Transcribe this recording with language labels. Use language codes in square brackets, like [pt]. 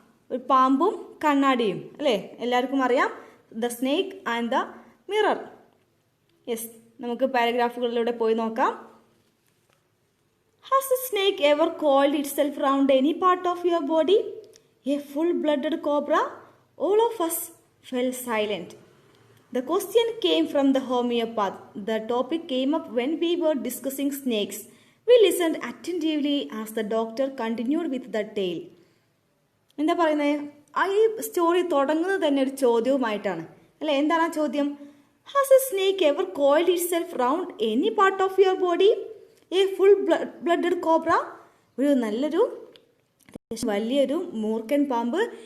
[ml] ഒരു പാമ്പും കണ്ണാടിയും അല്ലേ, എല്ലാവർക്കും അറിയാം. [en] The snake and the mirror. Yes, [ml] നമുക്ക് പാരഗ്രാഫുകളിലൂടെ പോയി നോക്കാം. [en] Has a snake ever coiled itself round any part of your body? A full blooded cobra? All of us fell silent. The question came from the homeopath. The topic came up when we were discussing snakes. We listened attentively as the doctor continued with the tale. [ml] എന്താ പറയുന്നത്? ഈ story തുടങ്ങുന്നത് തന്നെ ഒരു ചോദ്യവുമായിട്ടാണ് അല്ലേ. എന്താണ് ആ ചോദ്യം? [en] Has a snake ever coiled itself round any part of your body? A full blooded cobra? [ml] ഒരു നല്ലൊരു വലിയൊരു മൂർഖൻ പാമ്പ്.